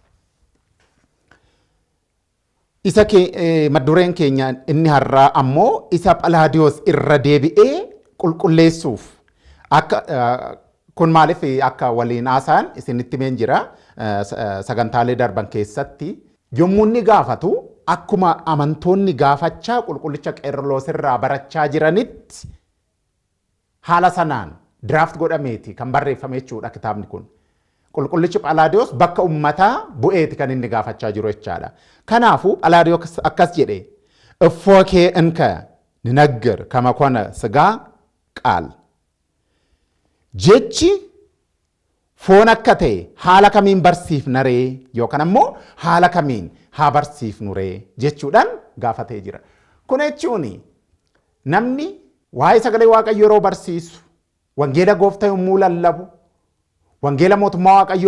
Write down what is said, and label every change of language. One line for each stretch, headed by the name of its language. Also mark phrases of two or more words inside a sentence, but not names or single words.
Oromo: Isa maddureen keenya inni har'aa ammoo isa Phalaadiyoos irra deebi'ee qulqulleessuuf kun maaliif akka waliin haasaan isinitti meen jira sagantaalee darban keessatti yommuu inni gaafatu akkuma amantoonni gaafachaa qulqullicha Qeerloos irraa barachaa jiranitti haala sanaan draft godhameeti kan barreeffame jechuudha kitaabni kun. Qulqullichi Phalaadiyoos bakka ummataa bu'eeti kan inni gaafachaa jiru jechaadha. Kanaafuu Phalaadiyoos akkas jedhe
Geez: እፎኬ እንከ ንነግር ከመ ኮነ ሥጋ ቃል
Oromo: jechi foon akka ta'e haala kamiin barsiifna ree yookaan ammoo haala kamiin haa barsiifnu ree jechuudhaan gaafatee jira. Kun jechuun namni waa'ee sagalee Waaqayyoo yeroo barsiisu wangeela Gooftaa yommuu lallabu wangeela mootummaa Waaqayyoo